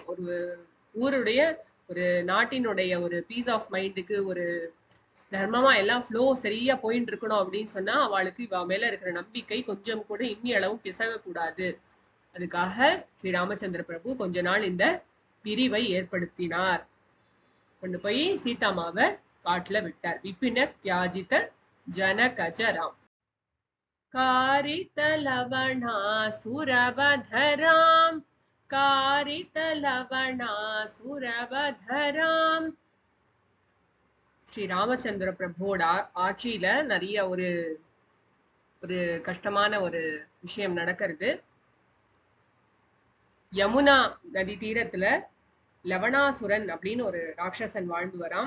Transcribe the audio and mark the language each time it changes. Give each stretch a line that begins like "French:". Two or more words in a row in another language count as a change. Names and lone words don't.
Tamil: ஒரு ஊருடைய ஒரு நாட்டினுடைய ஒரு
English: peace of mindக்கு
Tamil: ஒரு தர்மமா எல்லாம் ஃப்ளோ சரியா போயிட்டு இருக்கணும் அப்படின்னு சொன்னா அவளுக்கு இவ மேல இருக்கிற நம்பிக்கை கொஞ்சம் கூட இம்மி அளவும் பிசகக்கூடாது. அதுக்காக ஸ்ரீ ராமச்சந்திர பிரபு கொஞ்ச நாள் இந்த பிரிவை ஏற்படுத்தினார். கொண்டு போய் சீதாமாவை காட்டுல விட்டார்.
Sanskrit: विपिन त्याजित जनकज राम्. कारितलवणासुरवधराम् कारितलवणासुरवधराम्.
Tamil: ஸ்ரீ ராமச்சந்திர பிரபுவோட ஆட்சியில நிறைய ஒரு கஷ்டமான ஒரு விஷயம் நடக்கிறது. யமுனா நதி தீரத்துல லவணாசுரன் அப்படின்னு ஒரு ராட்சசன் வாழ்ந்து வரான்.